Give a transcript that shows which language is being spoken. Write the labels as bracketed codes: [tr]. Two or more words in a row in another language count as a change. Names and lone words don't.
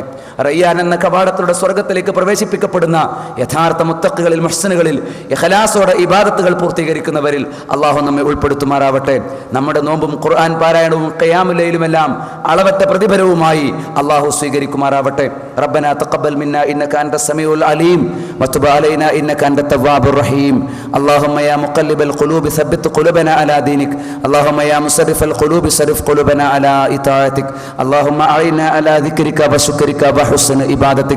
[ml] റയ്യാൻ എന്ന കവാടത്തിലൂടെ സ്വർഗത്തിലേക്ക് പ്രവേശിപ്പിക്കപ്പെടുന്ന യഥാർത്ഥ മുത്തഖികളിൽ മുഹ്സിനുകളിൽ ഇഖ്ലാസോടെ ഇബാദത്തുകൾ പൂർത്തീകരിക്കുന്നവരിൽ അള്ളാഹു നമ്മെ ഉൾപ്പെടുത്തുമാറാവട്ടെ. നമ്മുടെ നോമ്പും ഖുർആൻ പാരായണവും ഖിയാമുൽ ലൈലുമെല്ലാം അളവറ്റ പ്രതിഫലവുമായി അള്ളാഹു സ്വീകരിക്കുമാറാവട്ടെ. [ar] ربنا تقبل منا إنك أنت السميع العليم وتب علينا إنك أنت التواب الرحيم. اللهم يا مقلب القلوب ثبت قلوبنا على دينك. اللهم يا مصرف القلوب صرف قلوبنا على إطاعتك. اللهم أعنا على ذكرك وشكرك وحسن عبادتك.